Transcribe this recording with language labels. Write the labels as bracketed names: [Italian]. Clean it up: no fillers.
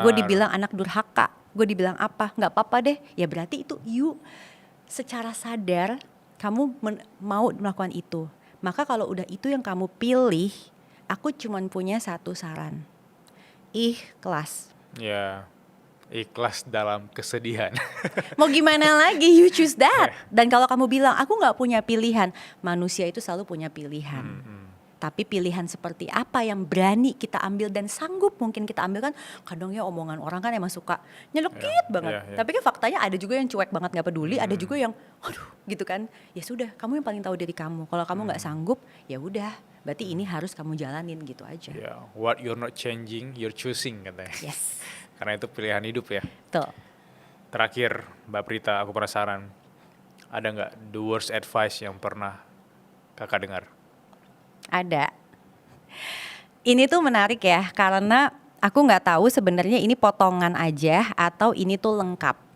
[Indonesian] Gue dibilang anak durhaka. gue dibilang apa, nggak apa-apa deh. Ya berarti itu [English] you [Indonesian] secara sadar kamu mau melakukan itu. Maka kalau udah itu yang kamu pilih, aku cuman punya satu saran. Ikhlas. Ya, ikhlas dalam kesedihan. Mau gimana lagi, [English] you choose that. [Indonesian] Dan kalau kamu bilang, aku gak punya pilihan. Manusia itu selalu punya pilihan. Tapi pilihan seperti apa yang berani kita ambil dan sanggup mungkin kita ambil kan. Kadang ya omongan orang kan emang suka nyelekit banget. Tapi kan faktanya ada juga yang cuek banget gak peduli. Ada juga yang aduh gitu kan. Ya sudah, kamu yang paling tahu diri kamu. Kalau kamu gak sanggup, ya udah. Berarti ini harus kamu jalanin gitu aja. [English] What you're not changing, you're choosing [Indonesian] katanya. [English] Yes. [Indonesian] Karena itu pilihan hidup ya. Tuh. Terakhir, Mbak Prita, aku penasaran. Ada nggak [English] the worst advice [Indonesian] yang pernah kakak dengar? Ada. Ini tuh menarik ya, karena aku nggak tahu sebenarnya ini potongan aja atau ini tuh lengkap.